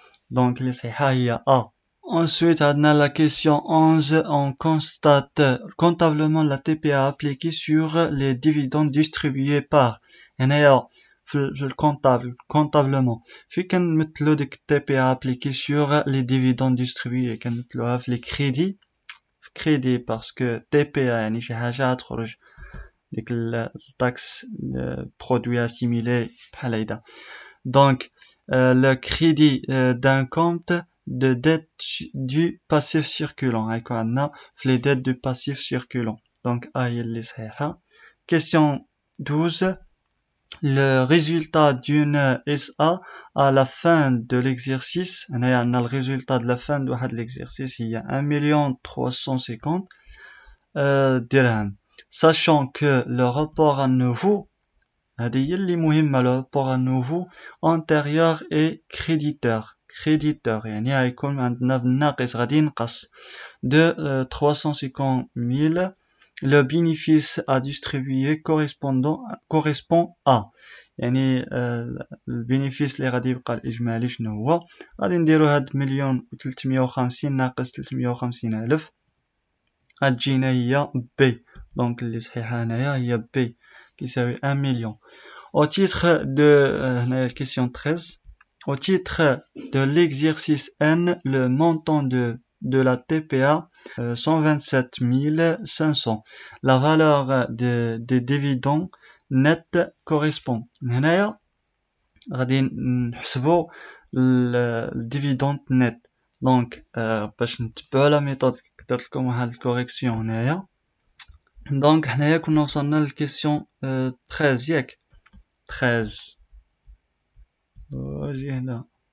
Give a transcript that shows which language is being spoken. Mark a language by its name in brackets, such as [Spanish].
[French] Donc, les صحيحة A. Ensuite, on a la question 11. On constate comptablement la TPA appliquée sur les dividendes distribués par. [Arabic] في comptablement في كنمثلو ديك التي بي [French] appliquée sur les dividendes distribués [Arabic] كنمثلوها في [French] les crédits parce que [Arabic] TPA يعني شي حاجة غتخرج ديك التاكس produit assimilé بحال هيدا. [French] Donc le crédit d'un compte de dette du passif circulant [Arabic] هيكون عندنا في [French] les dettes du passif circulant. [Arabic] Donc A هي اللي صحيحة. [French] Question 12. Le résultat d'une SA à la fin de l'exercice, on a le résultat de la fin de l'exercice, il y a 1 350 dirhams. Sachant que le rapport à nouveau, le rapport à nouveau antérieur est créditeur. [Arabic] يعني هيكون عندنا بالناقص غادي ينقص de 350 000. [French] Le bénéfice à distribuer correspond à [Arabic] يعني البينيفيس اللي غادي يبقى الإجمالي شنو هو غادي نديرو هاد 1,350,000 ناقص 350,000 غتجينا هي B. دونك اللي صحيحة هنايا هي B كيساوي 1 million. [French] Au titre de هنايا question 13. Au titre de l'exercice N, le montant de la TPA 127 500. La valeur des dividendes net correspond. [Arabic] هنايا غادي نحسبوا الديفيدوند نت. دونك باش نتبعوا لا ميثود درت لكم واحد الكوريكسيون هنايا. دونك حنايا كنا وصلنا للكيسيون 13 ياك 13 واجي هنا.